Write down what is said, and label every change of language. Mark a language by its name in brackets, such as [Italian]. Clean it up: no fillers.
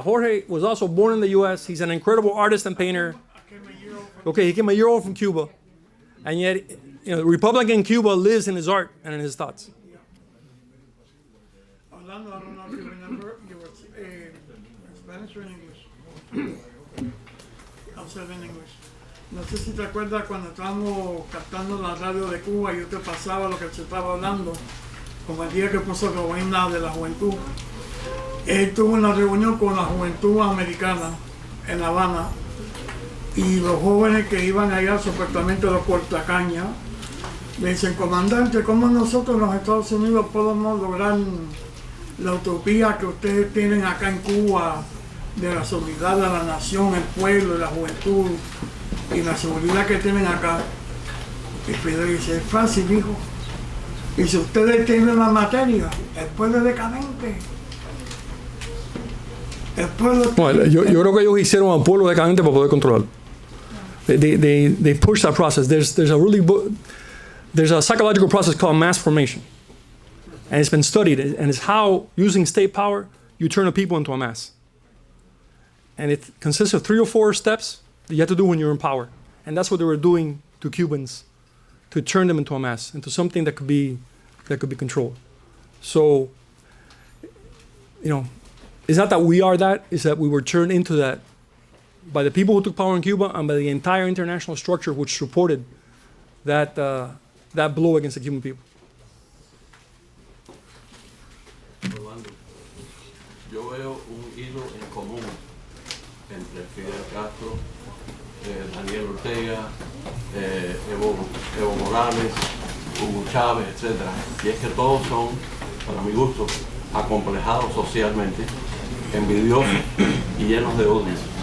[English] Jorge was also born in the U.S. He's an incredible artist and painter. Okay, he came a year old from Cuba. And yet, the Republican Cuba lives in his art and in his thoughts. Orlando, I don't know if you remember, you were Spanish or in English? I'll say it in English. [Spanish] No sé si te acuerdas cuando estábamos captando la radio de Cuba y yo te pasaba lo que se estaba hablando, como el día que puso Rowena de la juventud. Él tuvo una reunión con la juventud americana en La Habana y los jóvenes que iban allá, supuestamente los cortacañas, le dicen, comandante, ¿cómo nosotros en los Estados Unidos podemos lograr la utopía que ustedes tienen acá en Cuba de la solidaridad de la nación, el pueblo, la juventud y la seguridad que tienen acá? Y Fidel dice, es fácil, hijo. Y si ustedes tienen la materia, el pueblo es decadente. El pueblo... Bueno, yo creo que ellos hicieron al pueblo decadente para poder controlarlo. [English] They push that process. There's a psychological process called mass formation. And it's been studied, and it's how, using state power, you turn a people into a mass. And it consists of 3 or 4 steps that you have to do when you're in power. And that's what they were doing to Cubans, to turn them into a mass, into something that could be controlled. So, it's not that we are that, it's that we were turned into that by the people who took power in Cuba and by the entire international structure which supported that blow against the Cuban people. [Spanish] Rolando, yo veo un hilo en común entre Fidel Castro, Daniel Ortega, Evo Morales, Hugo Chávez, etc. Y es que todos son, para mi gusto, acomplejados socialmente, envidiosos y llenos de odio.